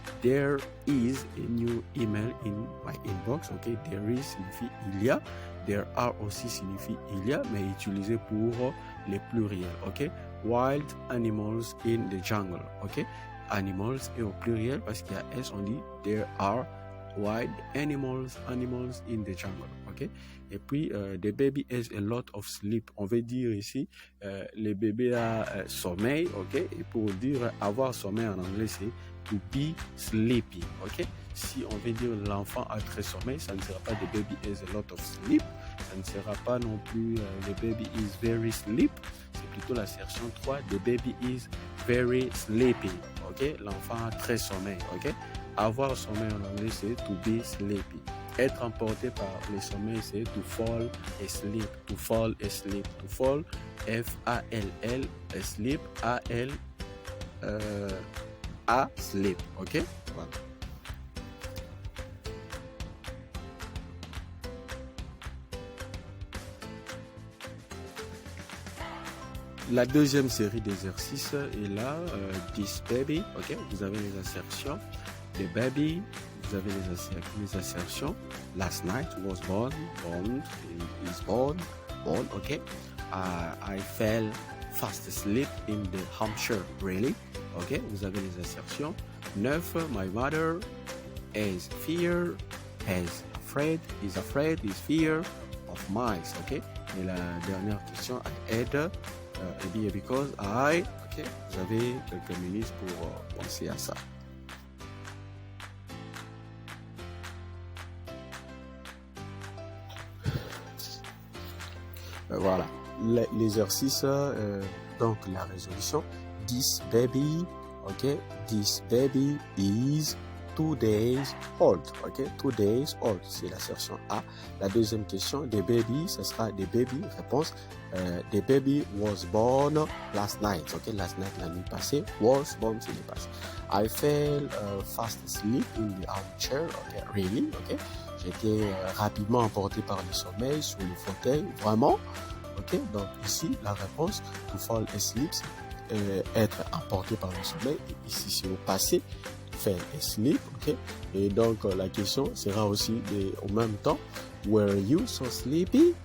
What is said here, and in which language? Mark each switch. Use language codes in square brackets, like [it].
[en] There is a new email in my inbox. [fr] Ok. There is signifie il y a. There are aussi signifie il y a, mais utilisé pour les pluriels. Ok. [en] Wild animals in the jungle. Ok. Animals [fr] est au pluriel parce qu'il y a S, on dit [en] there are wild animals in the jungle. Ok. [fr] Et puis [en] the baby has a lot of sleep. [fr] On veut dire ici le bébé a sommeil. Ok. Et pour dire avoir sommeil en anglais c'est [en] to be sleepy. [fr] Ok. Si on veut dire l'enfant a très sommeil, ça ne sera pas [en] the baby has a lot of sleep. [fr] Ça ne sera pas non plus [en] the baby is very sleep. [fr] C'est plutôt l'assertion 3. [en] The baby is very sleepy. Ok. [fr] L'enfant a très sommeil. [en] Ok. [fr] Avoir sommeil en anglais, c'est [en] to be sleepy. [fr] Être emporté par le sommeil, c'est [en] to fall asleep. To fall asleep. To fall, F-A-L-L, asleep, A-L, A, sleep. Ok? Voilà. [fr] La deuxième série d'exercices est là. [en] This baby. [fr] Ok? Vous avez les assertions. The baby, vous avez les assertions. [en] Last night was born, is born, ok. I fell fast asleep in the Hampshire, really, ok? [fr] Vous avez les assertions. [en] 9, my mother is fear, is afraid, is fear of mice, ok? [fr] Et la dernière question, [en] I had, [fr] eh bien, [en] because I, [fr] ok? Vous avez quelques minutes pour penser à ça. Voilà, l'exercice, donc la résolution. [en] This baby, ok? This baby is 2 days old, ok? 2 days old, [fr] c'est l'assertion A. La deuxième question, the baby, ce sera the baby, réponse. [en] The baby was born last night, ok? Last night, [fr] la nuit passée, [en] was born, [fr] c'est le passé. [en] I fell fast asleep in the armchair, ok? Really, ok? [fr] J'étais rapidement emporté par le sommeil sur le fauteuil, vraiment, ok? Donc ici, la réponse, [en] to fall asleep, [fr] être emporté par le sommeil, et ici c'est au passé, faire asleep, ok? Et donc la question sera aussi au même temps, [en] were you so sleepy?